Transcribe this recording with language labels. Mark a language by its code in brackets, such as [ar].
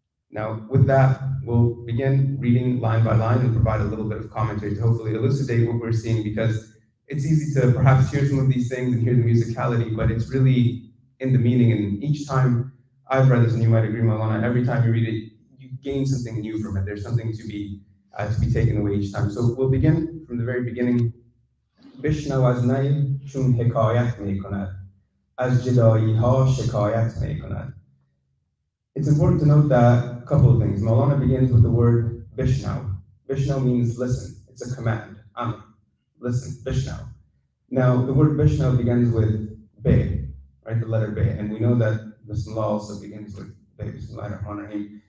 [en] Now, with that, we'll begin reading line by line and provide a little bit of commentary to hopefully elucidate what we're seeing, because it's easy to perhaps hear some of these things and hear the musicality, but it's really in the meaning. And each time I've read this, and you might agree, Mawlana, every time you read it, you gain something new from it. There's something to be taken away each time. So we'll begin from the very beginning. [fa] بشنو از نی چون حکایت می کند از جدایی ها شکایت می کند. [en] It's important to note that a couple of things. Mawlana begins with the word bishnaw. Bishnaw means listen. It's a command. Listen, bishnaw. Now, the word bishnaw begins with be, right? The letter be. And we know that Bismillah also begins with be. Bismillahirrahmanirrahim.